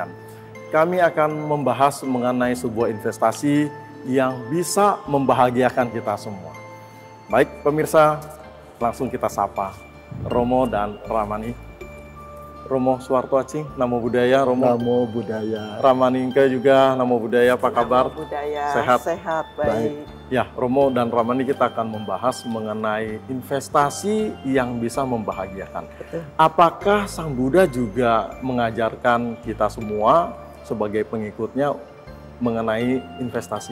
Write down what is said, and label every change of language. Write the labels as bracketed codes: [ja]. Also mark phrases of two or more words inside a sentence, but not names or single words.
[id] Kami akan membahas mengenai sebuah investasi yang bisa membahagiakan kita semua. Baik pemirsa, langsung kita sapa Romo dan Ramani. Romo Suwarto Acing, [pi] Namo Buddhaya. [id] Romo. [pi] Namo Buddhaya. [id] Ramani Inke juga, [pi] Namo Buddhaya. [id] Apa kabar? [pi] Namo Buddhaya. [id] Sehat? Sehat, baik. Ya, Romo dan Ramani, kita akan membahas mengenai investasi yang bisa membahagiakan. Betul. Apakah Sang Buddha juga mengajarkan kita semua sebagai pengikutnya mengenai investasi?